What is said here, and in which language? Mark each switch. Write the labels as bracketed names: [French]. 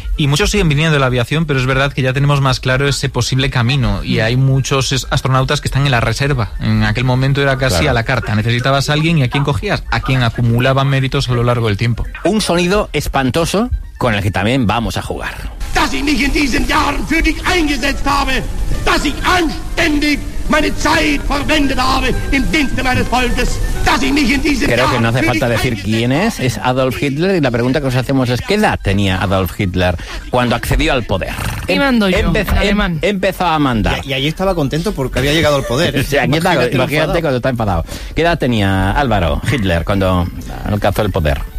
[Spanish] Y muchos siguen viniendo de la aviación, pero es verdad que ya tenemos más claro ese posible camino. Y hay muchos astronautas que están en la reserva. En aquel momento era casi a la carta. Necesitabas a alguien y ¿a quién cogías? A quien acumulaba méritos a lo largo del tiempo. Un sonido espantoso con el que también vamos a jugar. [German] Dass ich mich in diesen Jahren für dich eingesetzt habe, dass ich anständig meine Zeit verwendet habe im Dienste meines Volkes. [Spanish] Creo que no hace falta decir quién es Adolf Hitler, y la pregunta que os hacemos es ¿qué edad tenía Adolf Hitler cuando accedió al poder? ¿Qué mando yo? Empezó a mandar. Y ahí estaba contento porque había llegado al poder. O sea, imagínate cuando está enfadado. ¿Qué edad tenía Álvaro Hitler cuando alcanzó el poder?